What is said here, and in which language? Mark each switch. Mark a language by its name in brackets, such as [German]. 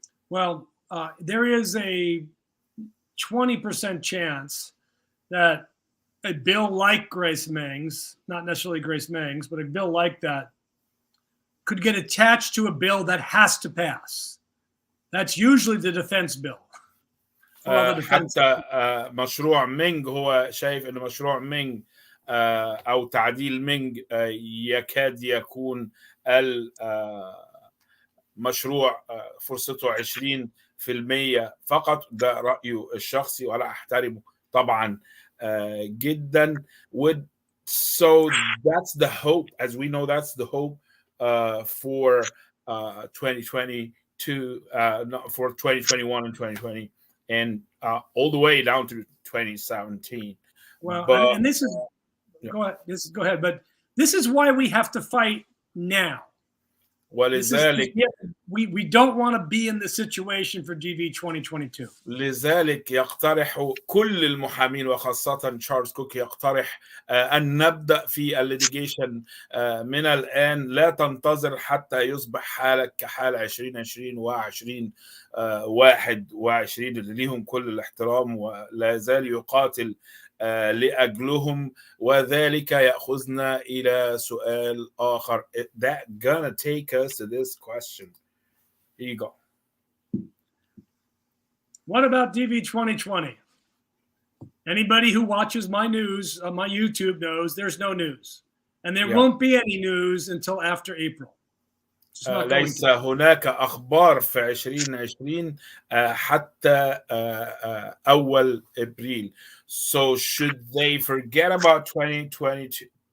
[English] Well, there is a 20% chance that a bill like Grace Meng's, not necessarily Grace Meng's, but a bill like that could get attached to a bill that has to pass. That's usually the defense bill. [Arabic] حتى مشروع مينج، هو شايف ان مشروع مينج او تعديل مينج يكاد يكون المشروع فرصته 20% فقط. ده رأيه الشخصي ولا احترمه طبعا جدا. [English] So that's the hope, as we know, that's the hope for 2022, for 2021 and 2020, and all the way down to 2017. Well, but, and this is go ahead. But this is why we have to fight now. [Arabic] ولذلك [English] we don't want to be in the situation for DV2022. [Arabic] لذلك يقترح كل المحامين وخاصة تشارلز كوك يقترح أن نبدأ في الليتيجيشن من الآن، لا تنتظر حتى يصبح حالك كحال 2020 و2021 اللي ليهم كل الاحترام ولا زال يقاتل لأجلهم. وذلك يأخذنا إلى سؤال آخر. [English] That gonna take us to this question. Here you go. What about DV2020? Anybody who watches my news on my YouTube knows there's no news. And there won't be any news until after April. [Arabic] ليس هناك أخبار في 2020 حتى أول إبريل. [English] So should they forget about 2020?